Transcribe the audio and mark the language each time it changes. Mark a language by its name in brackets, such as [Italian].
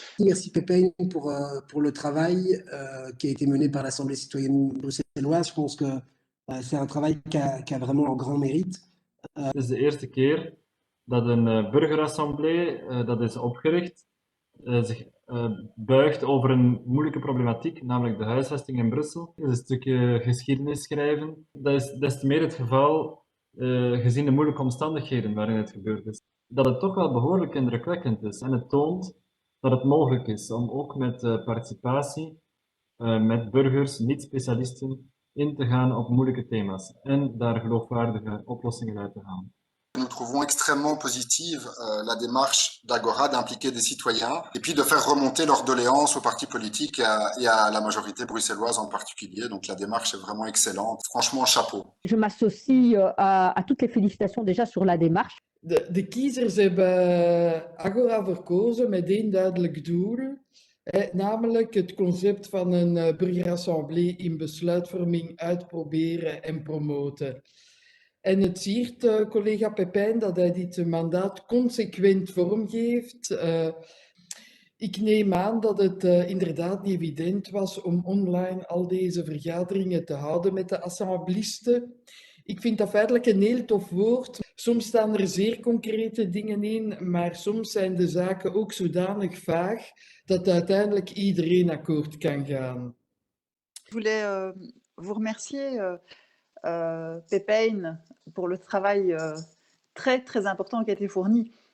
[French] Merci Pépin pour le travail qui a été mené par l'Assemblée citoyenne bruxelloise. Je pense que c'est un travail qui a vraiment un grand mérite. [Dutch] Het is de eerste keer dat een burgerassemblée dat is opgericht zich buigt over een moeilijke problematiek, namelijk de huisvesting in Brussel. Het is een stukje geschiedenis schrijven. Dat is des te meer het geval gezien de moeilijke omstandigheden waarin het gebeurd is. Dat het toch wel behoorlijk indrukwekkend is en het toont dat het mogelijk is om ook met participatie, met burgers, niet-specialisten, in te gaan op moeilijke thema's en daar geloofwaardige oplossingen uit te halen. [French] Nous trouvons extrêmement positive la démarche d'Agora d'impliquer des citoyens et puis de faire remonter leurs doléances aux partis politiques et à la majorité bruxelloise en particulier. Donc la démarche est vraiment excellente. Franchement, chapeau. Je m'associe à toutes les félicitations déjà sur la démarche. [Dutch] De kiezers hebben Agora verkozen met één duidelijk doel, namelijk het concept van een burgerassemblée in besluitvorming uitproberen en promoten. En het siert collega Pépin dat hij dit mandaat consequent vormgeeft. Ik neem aan dat het inderdaad niet evident was om online al deze vergaderingen te houden met de assemblisten. Ik vind dat feitelijk een heel tof woord. Soms staan er zeer concrete dingen in, maar soms zijn de zaken ook zodanig vaag dat uiteindelijk iedereen akkoord kan gaan. [French] Je voulais vous remercier, Pépin, pour le travail très très important qui a été fourni.